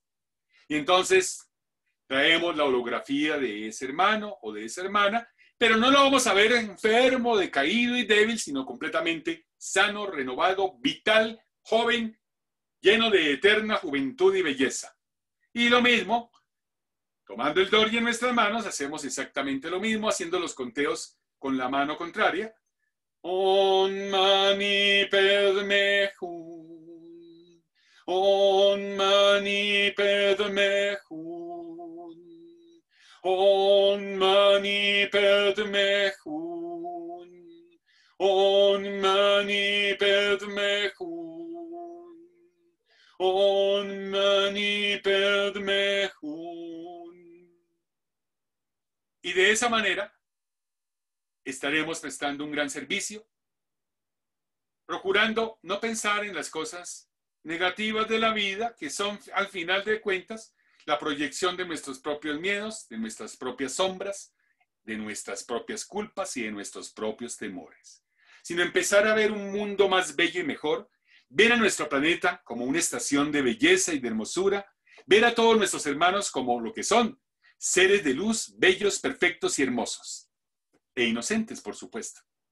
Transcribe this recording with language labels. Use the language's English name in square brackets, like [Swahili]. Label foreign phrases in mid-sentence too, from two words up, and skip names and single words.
[Spanish] Y entonces traemos la holografía de ese hermano o de esa hermana, pero no lo vamos a ver enfermo, decaído y débil, sino completamente sano, renovado, vital, joven, lleno de eterna juventud y belleza. Y lo mismo, tomando el Dorje en nuestras manos, hacemos exactamente lo mismo, haciendo los conteos con la mano contraria. [Sanskrit] Om Mani Padme Hum. Om Mani Padme Hum. Om Mani Padme Hum. Om Mani Padme Hum. Om Mani Padme Hum. [Spanish] Y de esa manera estaremos prestando un gran servicio, procurando no pensar en las cosas negativas de la vida, que son, al final de cuentas, la proyección de nuestros propios miedos, de nuestras propias sombras, de nuestras propias culpas y de nuestros propios temores, sino empezar a ver un mundo más bello y mejor, ver a nuestro planeta como una estación de belleza y de hermosura, ver a todos nuestros hermanos como lo que son, seres de luz, bellos, perfectos y hermosos, e inocentes, por supuesto.